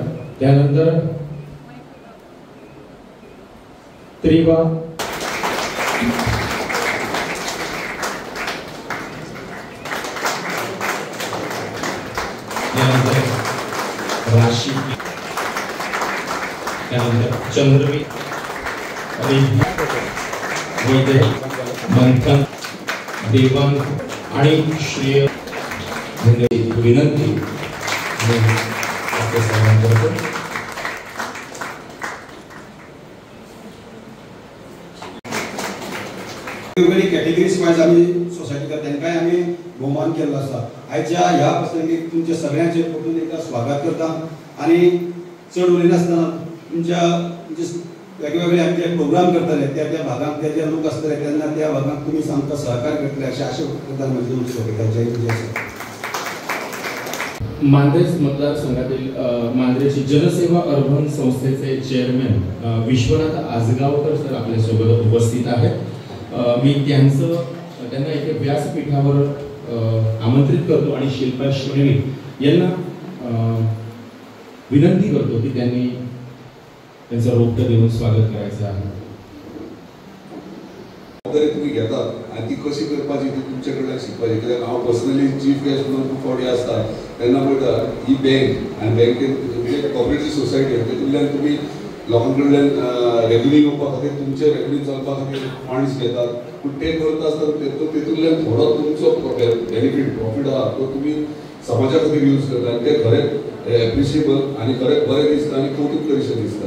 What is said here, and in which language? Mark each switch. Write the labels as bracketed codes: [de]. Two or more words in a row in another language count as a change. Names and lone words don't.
[kok] त्यानंतर त्रिवा त्यानंतर राशी त्यानंतर चंद्रवी वैद्य मंथन देवांग आणि श्रेय विनंती वेगवेगळी [en] categories wise [kok] आम्ही सोसायटीक तांकांय आम्ही भोवमान केल्लो आसा. आयच्या ह्या प्रसंगीक तुमचे सगळ्यांचे परतून एकदा स्वागत करता आणि चड उलयनासतना तुमच्या वेगवेगळे आमचे प्रोग्राम करतले त्या भागांक ते जे लोक आसतले तेन्ना त्या भागांक तुमी आमकां सहकार्य करतले अशें आशा करता. म्हणजे तुमची सोबत [mr] मांद्रेज मतदारसंघातील मांद्रेची जनसेवा अर्बन संस्थेचे चेअरमॅन विश्वनाथ आजगावकर सर आपल्यासोबत उपस्थित आहेत. मी त्यांना एका व्यासपीठावर आमंत्रित करतो आणि शिल्पा श्रेणी यांना विनंती करतो की त्यांनी त्यांचं रोपटं देऊन स्वागत करायचं आहे. [kok] तुम्ही घेतात आणि ती कशी करपाची ती तुमच्याकडे शिकपाची. कित्याक हांव [en] personally chief guest [kok] म्हणून खूब फावटी आसता तेन्ना पळयता ही बँक आणि बँकेन म्हणजे [en] cooperative society [kok] तेतूंतल्यान तुमी लोकां कडल्यान रेव्हेन्यू येवपा खातीर तुमचे रेव्हेन्यू चलपा खातीर फंड्स घेतात. पूण ते करता आसतना तेतूंतल्यान थोडो तुमचो [en] benefit profit [kok] आहा तो तुमी समाजा खातीर यूज करता आनी ते खरेंच एप्रिशिएबल आनी खरेंच बरें दिसता आनी कौतुक करीशें दिसता.